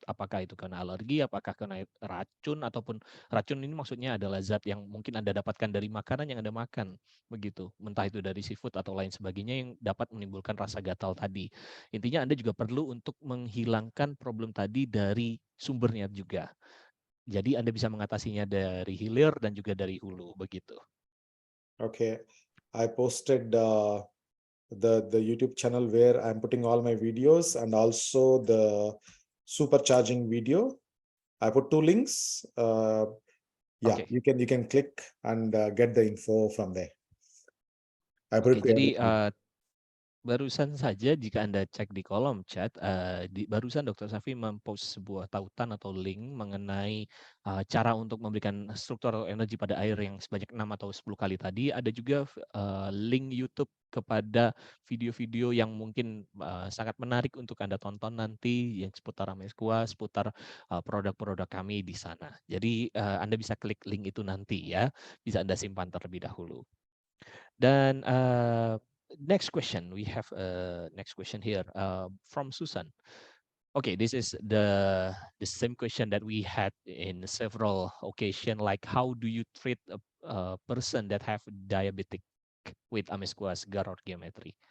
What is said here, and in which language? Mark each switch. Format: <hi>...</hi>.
<id>Apakah itu karena alergi, apakah karena racun, ataupun racun ini maksudnya adalah zat yang mungkin Anda dapatkan dari makanan yang Anda makan, begitu. Entah itu dari seafood atau lain sebagainya yang dapat menimbulkan rasa gatal tadi. Intinya Anda juga perlu untuk menghilangkan problem tadi dari sumbernya juga. Jadi Anda bisa mengatasinya dari hilir dan juga dari hulu, begitu.</id> <en>Okay, I posted the YouTube channel where I'm putting all my videos and also the supercharging video. I put 2 links. Yeah, Oke. you can click and get the info from there. I put Oke, it</en> <id>jadi</id> <en>there.</en> <id>barusan saja jika Anda cek di kolom chat, barusan Dr. Safi mempost sebuah tautan atau link mengenai cara untuk memberikan struktur atau energi pada air yang sebanyak 6 atau 10 kali tadi. Ada juga link YouTube kepada video-video yang mungkin sangat menarik untuk Anda tonton nanti yang seputar Amesqua, seputar produk-produk kami di sana. Jadi Anda bisa klik link itu nanti ya, bisa Anda simpan terlebih dahulu.</id> <en>Dan next question, we have next question here from Susan. Okay, this is the same question that we had in several occasions, like how do you treat a person that have diabetic with Amesqua, Gar, or geometry?</en>